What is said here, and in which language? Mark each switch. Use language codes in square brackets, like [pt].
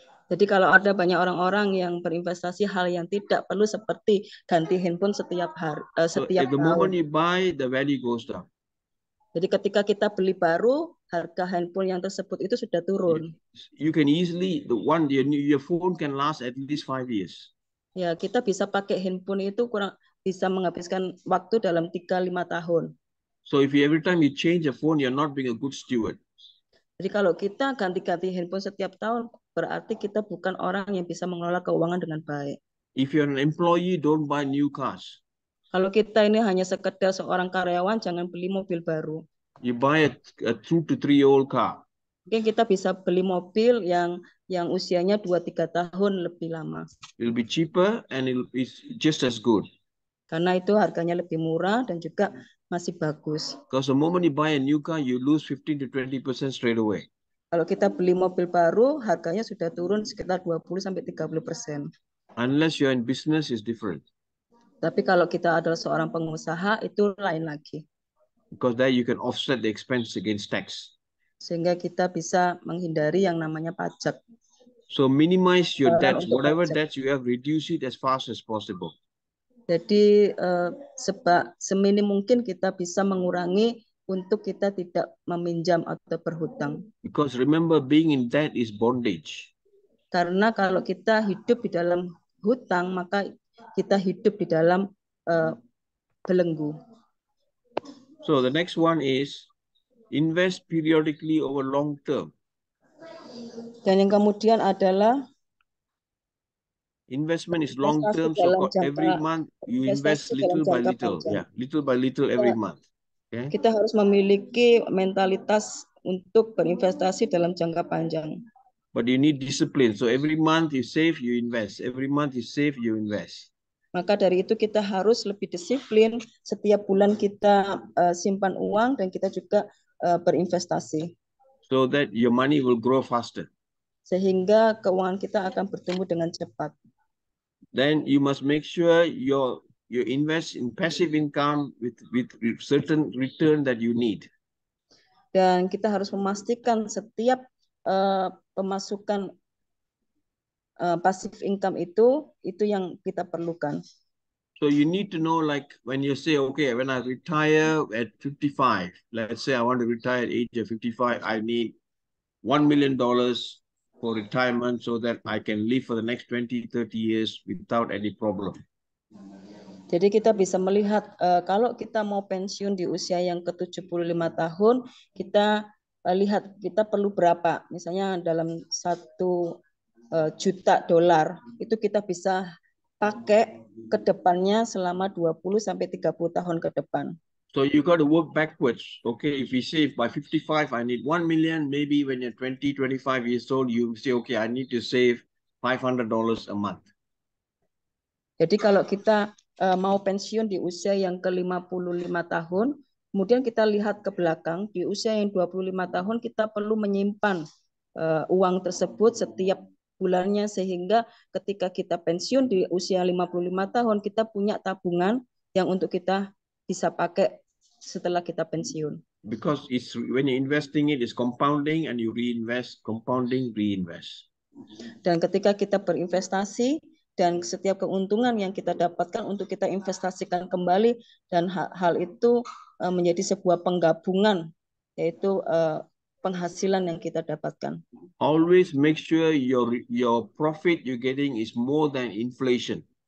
[id] Jadi kalau ada banyak orang-orang yang berinvestasi hal yang tidak perlu seperti ganti handphone setiap hari, [en] So [id] setiap [en] at the moment [id] tahun. [en] you buy, the value goes down. [id] Jadi ketika kita beli baru, harga handphone yang tersebut itu sudah turun. [en] You can easily, your phone can last at least 5 years. [id] Ya, kita bisa pakai handphone itu bisa menghabiskan waktu dalam 3-5 tahun. [en] So if every time you change a phone, you're not being a good steward. [id] Jadi kalau kita ganti-ganti handphone setiap tahun, berarti kita bukan orang yang bisa mengelola keuangan dengan baik. [en] If you're an employee, don't buy new cars. [id] Kalau kita ini hanya sekedar seorang karyawan, jangan beli mobil baru. [en] You buy a 2 to 3-year-old car. [id] Mungkin kita bisa beli mobil yang usianya 2-3 tahun lebih lama. [en] It'll be cheaper and it's just as good. [id] Karena itu harganya lebih murah dan juga masih bagus. [en] Because the moment you buy a new car, you lose 15 to 20% straight away. [id] Kalau kita beli mobil baru, harganya sudah turun sekitar 20-30%. [en] Unless you're in business, it's different. [id] Tapi kalau kita adalah seorang pengusaha, itu lain lagi. [en] Because there you can offset the expense against tax. [id] Sehingga kita bisa menghindari yang namanya pajak. [en] So minimize your debts. Whatever debts you have, reduce it as fast as possible. [id] Jadi seminim mungkin kita bisa mengurangi untuk kita tidak meminjam atau berhutang. [en] Because remember, being in debt is bondage. [id] Karena kalau kita hidup di dalam hutang, maka kita hidup di dalam belenggu. [en] So the next one is invest periodically over long term. [id] Dan yang kemudian adalah [en] investment is long term, so every month you invest little by little. Yeah, little by little every month. Okay? [id] Kita harus memiliki mentalitas untuk berinvestasi dalam jangka panjang. [en] But you need discipline. So every month you save, you invest. Every month you save, you invest. [id] Maka dari itu kita harus lebih disiplin. Setiap bulan kita simpan uang dan kita juga berinvestasi. [en] So that your money will grow faster. [id] Sehingga keuangan kita akan bertumbuh dengan cepat. [en] Then you must make sure you invest in passive income with certain return that you need. [id] Dan kita harus memastikan setiap pemasukan passive income itu yang kita perlukan. [en] So you need to know, like when you say, okay, when I retire at 55, let's say I want to retire at age of 55, I need $1 million for retirement so that I can live for the next 20-30 years without any problem. [id] Jadi kita bisa melihat kalau kita mau pensiun di usia yang ke-75 tahun, kita lihat kita perlu berapa. Misalnya dalam $1 juta itu kita bisa pakai ke depannya selama 20-30 tahun ke depan. [en] So you got to work backwards. Okay, if we say by 55, I need 1 million, maybe when you're 20-25 years old, you say, okay, I need to save $500 a month. [id] Jadi kalau kita mau pensiun di usia yang ke-55 tahun, kemudian kita lihat ke belakang, di usia yang 25 tahun kita perlu menyimpan uang tersebut setiap bulannya sehingga ketika kita pensiun di usia 55 tahun kita punya tabungan yang untuk kita bisa pakai setelah kita pensiun. [en] Because it's when you're investing it's compounding and you reinvest, compounding, reinvest. [id] Dan ketika kita berinvestasi dan setiap keuntungan yang kita dapatkan untuk kita investasikan kembali dan hal itu menjadi sebuah penggabungan yaitu penghasilan yang kita dapatkan. [en] Always make sure your profit you're getting is more than inflation.